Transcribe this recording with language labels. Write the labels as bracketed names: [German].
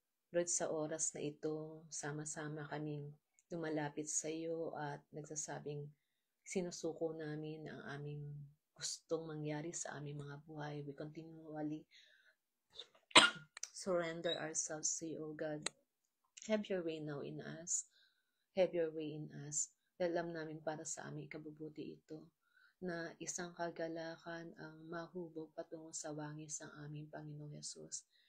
[Filipino] Lord, sa oras na ito, sama-sama kaming lumalapit sa iyo at nagsasabing sinusuko namin ang aming gustong mangyari sa aming mga buhay. [English] We continually surrender ourselves to you, O God. Have your way now in us. Have your way in us. [Filipino] Alam namin para sa aming ikabubuti ito, na isang kagalakan ang mahubog patungo sa wangis ng aming Panginoong Yesus.